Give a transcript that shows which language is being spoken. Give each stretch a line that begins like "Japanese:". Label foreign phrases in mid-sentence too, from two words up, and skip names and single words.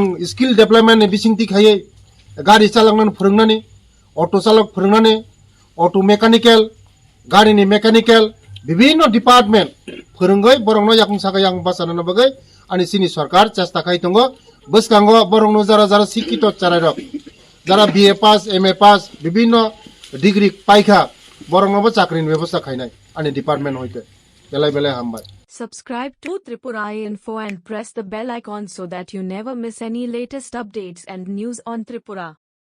English: skill development
Bodo: बिसिंथि खायै गारि चालांनानै फोरोंनानै अटो चालक फोरोंनानै अटो मेकानिकल गारिनि मेकानिकल विभिन्न डिपार्टमेंट फोरोंगै बरंनो याखं सागा याखं पासारैनानै बागै आनि सिनि सरकार चेष्टा खाइ दंगो बसकांगो बरंनो जरा जरा शिक्षित चारायरक जरा
English: BA pass MA pass
Bodo: विभिन्न डिग्री पाइखा बरंनोबो चाकरिनि व्यवस्था खाइनाय आनि डिपार्टमेंट होइते बेलाय बेलाय हामबाय
English: Subscribe to Tripura Info and press the bell icon so that you never miss any latest updates and news on Tripura.